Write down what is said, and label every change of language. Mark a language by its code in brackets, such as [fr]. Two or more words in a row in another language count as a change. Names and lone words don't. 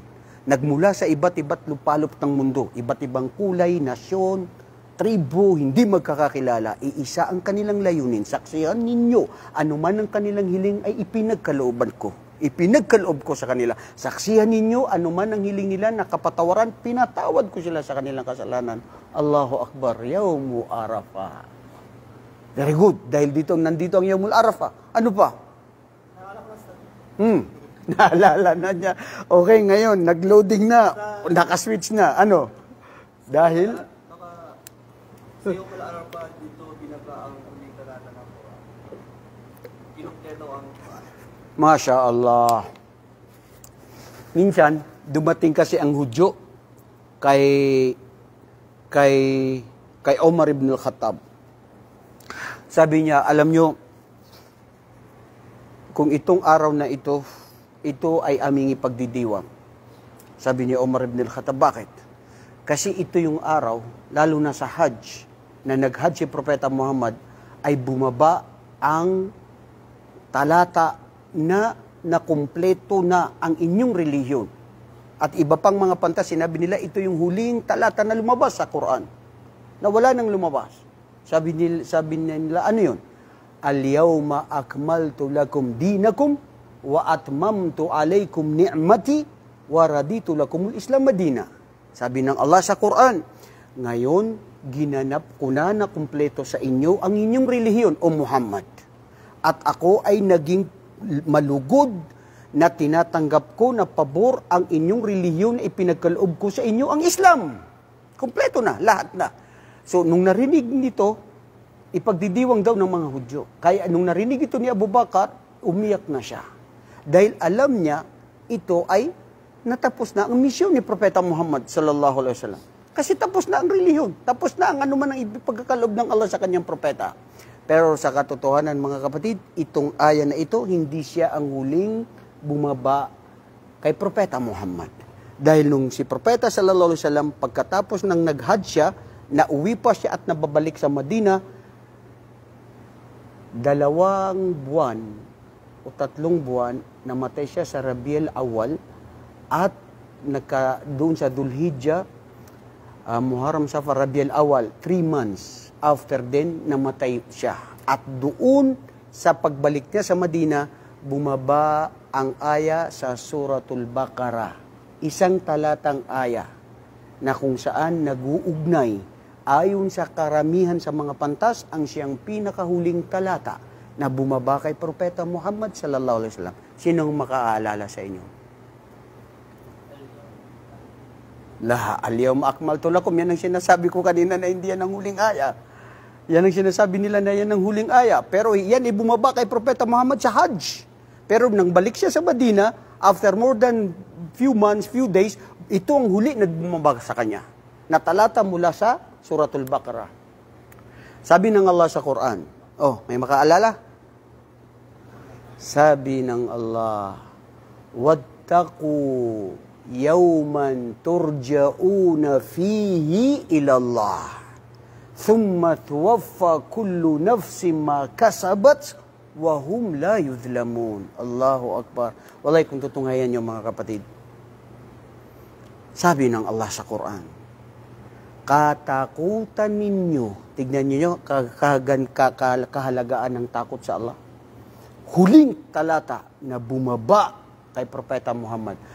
[tl] Nagmula sa iba't lupalop ng mundo, iba't ibang kulay, nasyon, tribo, hindi magkakakilala. Iisa ang kanilang layunin. Saksihan ninyo, anuman ang kanilang hiling ay ipinagkalooban ko. Ipinagkaloob ko sa kanila. Saksihan ninyo, anuman ang hiling nila na kapatawaran, pinatawad ko sila sa kanilang kasalanan. [ar] الله أكبر، يوم عرفة. [en] Very good. [tl] Dahil nandito ang Yawmul Arafah. Ano pa? Naalala na niya. Okay, ngayon, nag-loading na. Nakaswitch na. Ano? Dahil? Sa Yawmul Arafah, dito binaba ang uling talata ng Quran. Kinumpleto ang Quran. [ar] ما شاء الله. [tl] Minsan, dumating kasi ang Hudyo kay Omar ibn al-Khattab. Sabi niya, alam nyo, kung itong araw na ito ay aming ipagdidiwang. Sabi niya, Omar ibn al-Khattab, bakit? Kasi ito yung araw, lalo na sa Hajj, na nag-Hajj si Propeta Muhammad, ay bumaba ang talata na nakumpleto na ang inyong relihiyon. At iba pang mga panta, sinabi nila, ito yung huling talata na lumabas sa Quran. Na wala nang lumabas. Sabi nila, ano yun? [ar] اليوم أكملت لكم دينكم وأتممت عليكم نعمتي ورضيت لكم الإسلام مدينة. [tl] Sabi ng Allah sa Quran, ngayon, ginanap ko na kumpleto sa inyo ang inyong relihiyon, o Muhammad. At ako ay naging malugod na tinatanggap ko na pabor ang inyong relihiyon na ipinagkaloob ko sa inyo, ang Islam. Kompleto na, lahat na. So, nung narinig nito, ipagdidiwang daw ng mga Hudyo. Kaya nung narinig ito ni Abu Bakar, umiyak na siya. Dahil alam niya, ito ay natapos na ang misyon ni Propeta Muhammad [ar] صلى الله عليه وسلم. [tl] Kasi tapos na ang relihiyon, tapos na ang anuman ang ipagkakaloob ng Allah sa kanyang propeta. Pero sa katotohanan, mga kapatid, itong aya na ito, hindi siya ang huling bumaba kay Propeta Muhammad. Dahil nung si Propeta [ar] صلى الله عليه وسلم, [tl] pagkatapos ng nag-hajj siya, nauwi pa siya at nababalik sa Madina, 2 buwan o o 3 buwan, namatay siya sa Rabiul Awwal at doon sa Dhul-Hijjah, Muharram, Safar, Rabiul Awwal, [en] 3 months after [tl] din, namatay siya. At doon, sa pagbalik niya sa Madina, bumaba ang aya sa Suratul Baqarah. Isang talatang aya na kung saan nag-uugnay ayon sa karamihan sa mga pantas ang siyang pinakahuling talata na bumaba kay Propeta Muhammad [ar] صلى الله عليه وسلم. [tl] Sinong makaalala sa inyo? [ar] اليوم أكملت لكم. [tl] Yan ang sinasabi ko kanina na hindi yan ang huling aya. Yan ang sinasabi nila na yan ang huling aya. Pero yan ay bumaba kay Propeta Muhammad sa Hajj. Pero nang balik siya sa Madina, [en] after more than few months, few days, [tl] ito ang huli na bumaba sa kanya. Na talata mula sa Suratul Baqarah. Sabi ng Allah sa Quran, may makaalala? Sabi ng Allah, [ar] واتقوا يوما ترجعون فيه إلى الله ثم توفى كل نفس ما كسبت وهم لا يظلمون. الله أكبر. [tl] Wallahi kung tutunghayan niyo mga kapatid, sabi ng Allah sa Quran, katakutan ninyo, tignan niyo kahalagaan ng takot sa Allah. Huling talata na bumaba kay Propeta Muhammad.